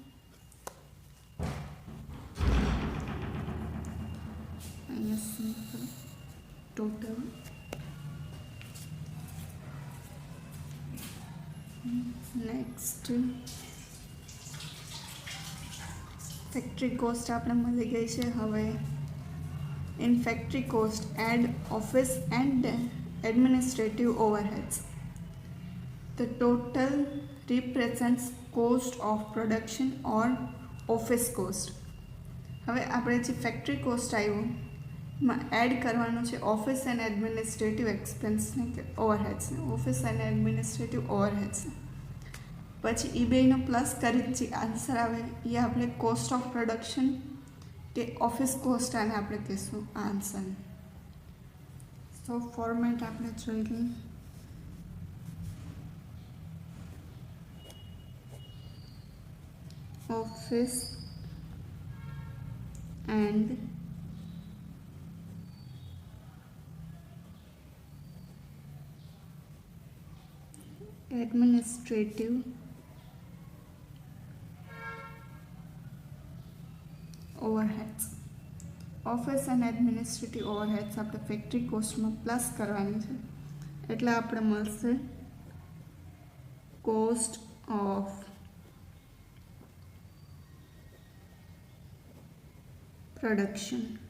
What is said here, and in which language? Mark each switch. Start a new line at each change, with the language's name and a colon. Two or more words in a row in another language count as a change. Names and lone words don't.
Gujarati: અહીંયા
English: simple total next factory cost
Gujarati: આપણે મળી ગઈ છે.
English: હવે in factory cost add office and administrative overheads. The total represents cost of production or office cost.
Gujarati: હવે આપણે જે
English: factory cost
Gujarati: આવ્યું એમાં એડ કરવાનું છે
English: office and administrative expense
Gujarati: કે ઓવરહેડ્સને,
English: office and administrative overheads.
Gujarati: પછી બેનો પ્લસ કરી જે આન્સર આવે એ આપણે
English: cost of production
Gujarati: કે
English: office cost
Gujarati: આને આપણે કહીશું આન્સર.
English: so format
Gujarati: આપણે જોઈ લઈએ.
English: Office and administrative overheads.
Gujarati: ઓફિસ અને
English: administrative overheads
Gujarati: આપણે
English: factory cost
Gujarati: પ્લસ કરવાની છે એટલે આપણે મળશે
English: cost of production.